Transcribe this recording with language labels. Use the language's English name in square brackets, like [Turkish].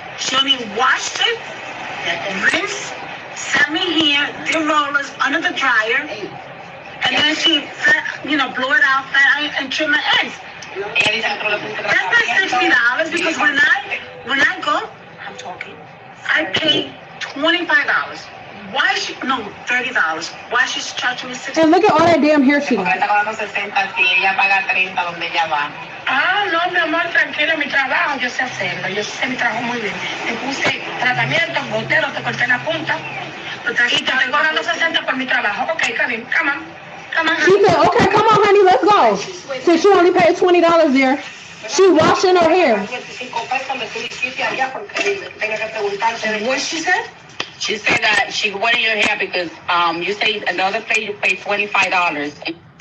[English] She only washed it, rinse, sat me here, did rollers under the dryer, and then she, blew it out and trim my ends. That's not $60 because when I go, I'm talking. I pay $25. Why she no $30? Why she's charging me $60? And look at all that damn hair she got. [Spanish] Ah, no, mi amor, tranquila, mi trabajo, yo sé hacerlo, yo sé mi trabajo muy bien. Te puse tratamiento, gotero, te corté la punta, y te estoy cobrando 60 por mi trabajo. [English] Okay, come on. Come on, she said, okay, come on, honey, let's go. Since she only paid $20 there. She washing her hair. What she said? She said that she wet your hair because you say another place you pay $25.